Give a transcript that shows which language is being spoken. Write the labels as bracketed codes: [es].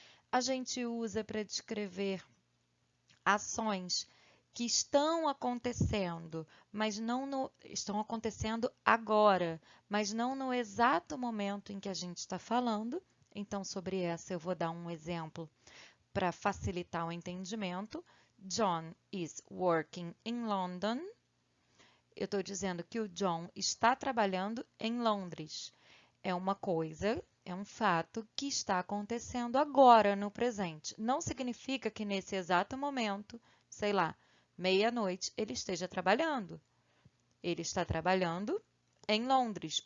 [pt] A gente usa para descrever ações que estão acontecendo, mas não estão acontecendo agora, mas não no exato momento em que a gente está falando. Então, sobre essa eu vou dar um exemplo para facilitar o entendimento. [en] John is working in London. [pt] Eu estou dizendo que o John está trabalhando em Londres. É uma coisa, é um fato que está acontecendo agora, no presente. Não significa que nesse exato momento, sei lá, meia-noite, ele esteja trabalhando. Ele está trabalhando em Londres.